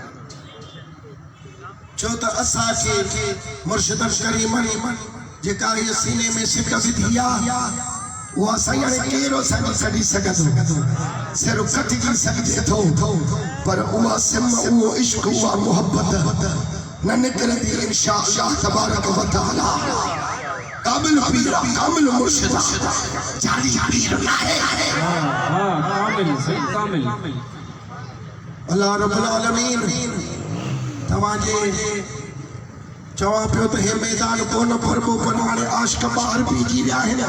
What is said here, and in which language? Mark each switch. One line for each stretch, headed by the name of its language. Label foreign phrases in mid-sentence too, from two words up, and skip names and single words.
Sindhi: छो त असांखे मुर्शिद करीम जेका हीअ सीने में सिक विधी आहे उहा साईं हाणे केरु असांखे कढी सघंदो सिर्फ़ु कटिजी सघिजे थो पर उहा सिम उहो इश्क उहा मोहब्बत न निकिरंदी
Arabic: إن شاء الله تبارك وتعالى
Sindhi: कामिल पीर कामिल मुर्शिद जाली पीर नाहे हां कामिल सही कामिल
Arabic: الله رب العالمين
Sindhi: तवाजे चवां पियो त हे मैदान कोन फरबो पर हाणे आशिक ॿाहिर बीजी विया आहिनि